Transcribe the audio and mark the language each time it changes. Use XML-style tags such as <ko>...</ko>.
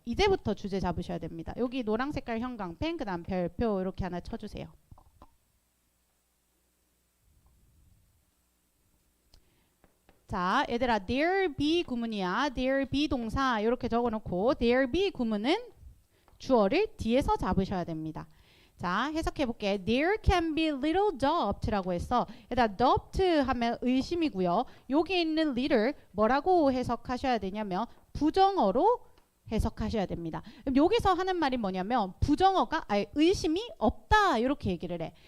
<ko>이제부터 주제 잡으셔야 됩니다. 여기 노랑 색깔 형광펜 그 다음 별표 이렇게 하나 쳐주세요. 자, 얘들아 there be 구문이야. there be 동사 이렇게 적어놓고 there be 구문은 주어를 뒤에서 잡으셔야 됩니다. 자, 해석해볼게.</ko> <en>There can be little doubt</en> <ko>라고 했어. 얘들아 doubt 하면 의심이고요. 여기 있는 little 뭐라고 해석하셔야 되냐면 부정어로 해석하셔야 됩니다. 그럼 여기서 하는 말이 뭐냐면 부정어가 의심이 없다 이렇게 얘기를 해.</ko>